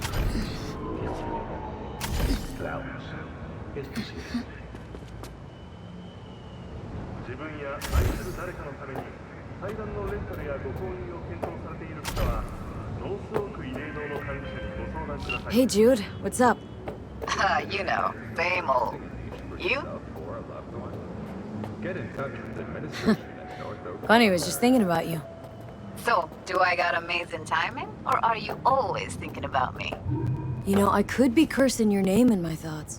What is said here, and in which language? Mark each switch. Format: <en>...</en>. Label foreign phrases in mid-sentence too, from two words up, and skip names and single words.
<es>Piénsalo. Cloud, es posible.</es> <ja>自分や愛する誰かのために祭壇のレンタルやご購入を検討されている方はノースオーク慰霊堂の管理者にご相談ください。</ja> <en>Hey Jude, what's up? You know, same old. You? Get in touch with the administration at North Oak. Funny, was just thinking about you. So, do I got amazing timing? Or are you always thinking about me? You know, I could be cursing your name in my thoughts.</en>